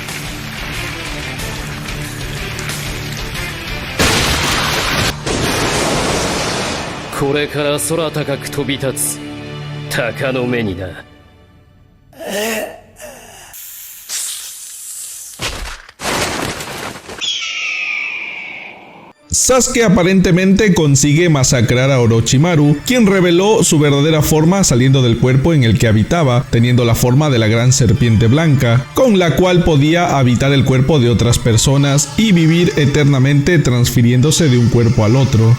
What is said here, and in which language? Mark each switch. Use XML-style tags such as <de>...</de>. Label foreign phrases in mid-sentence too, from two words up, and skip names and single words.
<ja>これから空高く飛び立つ鷹の目にな。</ja> <es>Sasuke aparentemente consigue masacrar a Orochimaru, quien reveló su verdadera forma saliendo del cuerpo en el que habitaba, teniendo la forma de la gran serpiente blanca, con la cual podía habitar el cuerpo de otras personas y vivir eternamente transfiriéndose de un cuerpo al otro.</es>